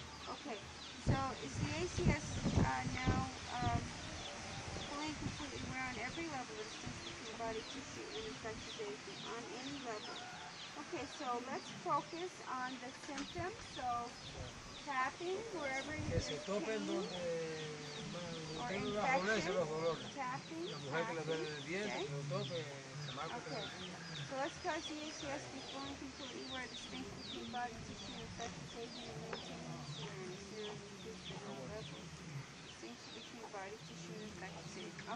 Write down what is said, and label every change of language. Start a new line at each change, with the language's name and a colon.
English: Okay, so is the ACS now fully and completely aware on every level of the distinction between body tissue and infectious agent, on any level? Okay, so let's focus on the symptoms. So tapping wherever
Spanish: Que se topen donde tengo los japoneses los dolores.
English: Tapping.
Spanish: La mujer que le duele el diente, que lo tope,
English: Okay, so let's cause the ACS to be fully and completely aware of the distinction between body tissue and infectious agent and maintain this awareness now in the future and all levels. Distinction between body tissue and infectious agent.